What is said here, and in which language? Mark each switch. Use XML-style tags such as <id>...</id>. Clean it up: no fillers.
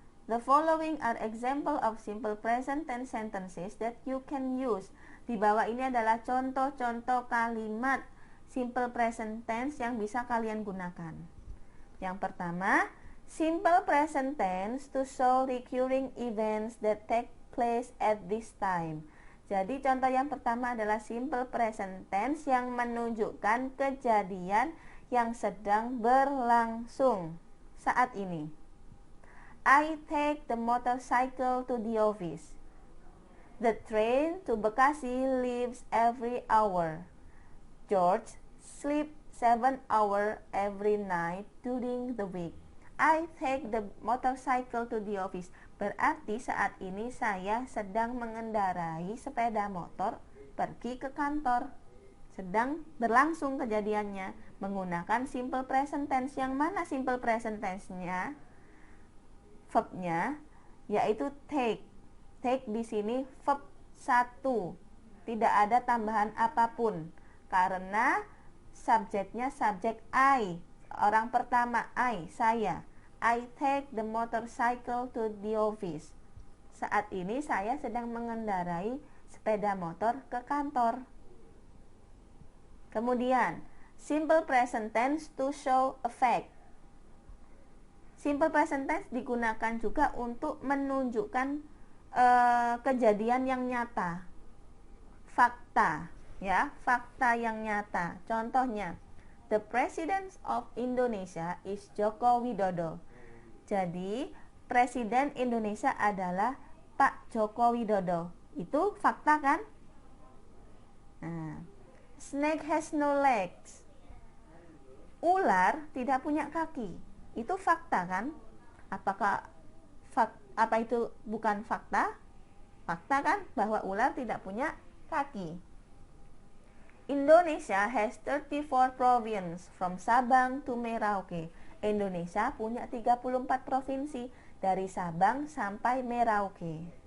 <en>The following are example of simple present tense sentences that you can use.</en> <id>Di bawah ini adalah contoh-contoh kalimat simple present tense yang bisa kalian gunakan. Yang pertama,</id> <en>simple present tense to show recurring events that take place at this time.</en> <id>Jadi contoh yang pertama adalah simple present tense yang menunjukkan kejadian yang sedang berlangsung saat ini.</id> <en>I take the motorcycle to the office. The train to Bekasi leaves every hour. George sleeps 7 hours every night during the week. I take the motorcycle to the office.</en> <id>Berarti saat ini saya sedang mengendarai sepeda motor pergi ke kantor. Sedang berlangsung kejadiannya menggunakan simple present tense. Yang mana simple present tense-nya? Verb-nya yaitu take. Take di sini verb 1. Tidak ada tambahan apapun karena subjeknya subjek I. Orang pertama I, saya.</id> <en>I take the motorcycle to the office.</en> <id>Saat ini saya sedang mengendarai sepeda motor ke kantor.</id> <en>Kemudian, simple present tense to show a fact.</en> <id>Simple present tense digunakan juga untuk menunjukkan kejadian yang nyata. Fakta, ya, fakta yang nyata. Contohnya,</id> <en>the President of Indonesia is Joko Widodo.</en> <id>Jadi, Presiden Indonesia adalah Pak Joko Widodo. Itu fakta kan? Nah,</id> <en>snake has no legs.</en> <id>Ular tidak punya kaki. Itu fakta kan? Apakah apa itu bukan fakta? Fakta kan bahwa ular tidak punya kaki.</id> <en>Indonesia has 34 provinces from Sabang to Merauke.</en> <id>Indonesia punya 34 provinsi dari Sabang sampai Merauke.</id>